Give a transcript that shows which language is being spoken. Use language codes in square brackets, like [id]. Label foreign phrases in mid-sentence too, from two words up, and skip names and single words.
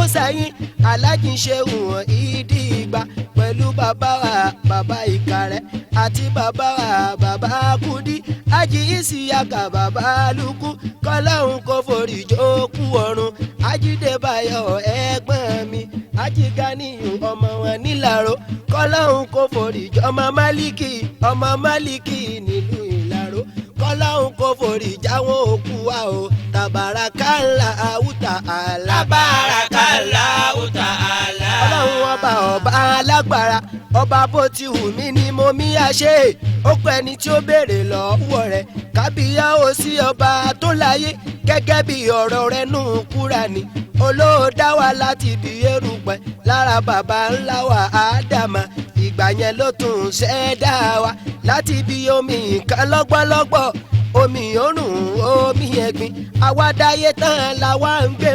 [yo] sẹ́yìn Aláàjì Ṣehu Ìdìgbà pẹ̀lú bàbá wa bàbá Ìkàrẹ́ àti bàbá wa bàbá Kúdí Ájì Ìsíyàkà bàbá Lúkú kọ́lọ́hún kò forí jókù ọ̀run Ajídébáyọ̀ ẹ̀gbọ́n mi Ájì Ganiyu ọmọ wọn nílàró kọ́lọ́hún kò forí jọ ọmọ Málíkì nílùú Ìlàró kọ́lọ́hún kò forí jáwọn òkú wa o [ar] تبارك الله تعالى. تبارك الله تعالى. [yo] Ọlọ́run ọba alágbára ọba bó ti wù mí ni mo mí àṣẹ ó pẹ́ ni tí ó béèrè lọ́wọ́ rẹ̀ kábíyá ó sí ọba tó láyé gẹ́gẹ́ bí ọ̀rọ̀ rẹ̀ nù Kúránì olóòdá wa láti bí erùpẹ̀ lára bàbá ńlá wa Ádámà ìgbà yẹn ló tún ṣẹ̀dá wa láti bí omi kan lọ́gbọ́lọ́gbọ́ omi òrùn omi ẹ̀gbin àwa dáyé tán làwa ń